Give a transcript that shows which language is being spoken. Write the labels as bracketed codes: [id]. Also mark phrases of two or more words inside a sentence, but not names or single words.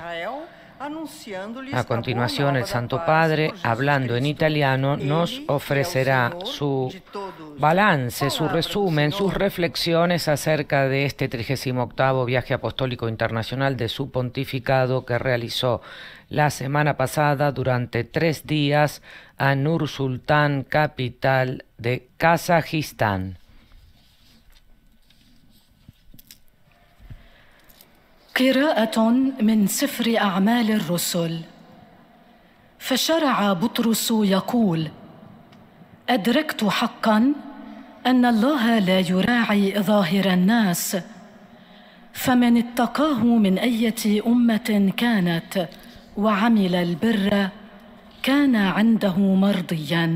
[es] A continuación, el Santo Padre, hablando en italiano, nos ofrecerá su balance, su resumen, sus reflexiones acerca de este 38º viaje apostólico internacional de su pontificado que realizó la semana pasada durante 3 días a Nur Sultan, capital de Kazajistán. [ar] قراءة من سفر أعمال الرسل. فشرع بطرس يقول: أدركت حقا أن الله لا يراعي ظاهر الناس، فمن اتقاه من أية أمة كانت وعمل البر كان عنده مرضيا.